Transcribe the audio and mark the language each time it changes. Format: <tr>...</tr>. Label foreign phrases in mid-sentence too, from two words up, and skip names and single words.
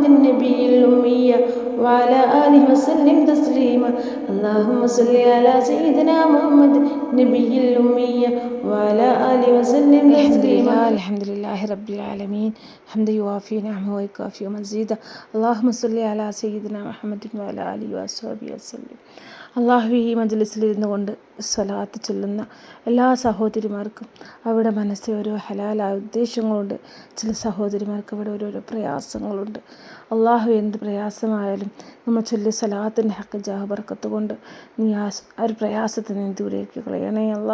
<ar>النبي الأمي وعلى آله وسلم تسليما اللهم صل على سيدنا محمد النبي الأمي وعلى آله وسلم تسليما الحمد لله رب العالمين حمد يوافي نعمه ويكافئ مزيدا اللهم صل على سيدنا محمد وعلى آله وصحبه وسلم</ar> <ml>അള്ളാഹു ഈ മജ്ലിസിലിരുന്നു കൊണ്ട് സ്വലാത്ത് ചൊല്ലുന്ന എല്ലാ സഹോദരിമാർക്കും അവിടെ മനസ്സിൽ ഓരോ ഹലാലായ ഉദ്ദേശങ്ങളുണ്ട്. ചില സഹോദരിമാർക്ക് അവിടെ ഓരോരോ പ്രയാസങ്ങളുണ്ട്. അള്ളാഹു എന്ത് പ്രയാസമായാലും നമ്മൾ ചൊല്ലിയ സ്വലാത്തിൻ്റെ ഹക്ക് ജാഹ് ബർക്കത്ത് കൊണ്ട് നീ ആ ഒരു പ്രയാസത്തെ നീ ദൂരേക്ക് കളയണേ അല്ല.</ml>